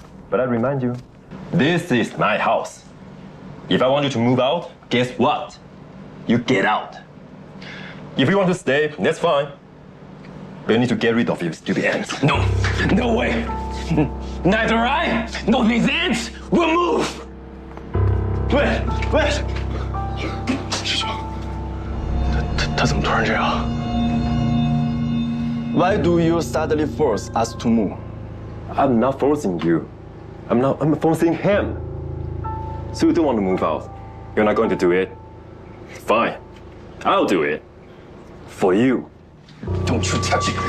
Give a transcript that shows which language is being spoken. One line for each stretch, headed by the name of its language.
English: But I remind you, this is my house. If I want you to move out, guess what? You get out. If you want to stay, that's fine. But you need to get rid of your stupid ants. No, no way. Neither I nor these ants will move.
Chinese: 喂，师兄，他怎么突然这样？
English: Why do you suddenly force us to move? I'm not forcing you. I'm forcing him. So you don't want to move out. You're not going to do it. Fine. I'll do it. For you. Don't you touch it!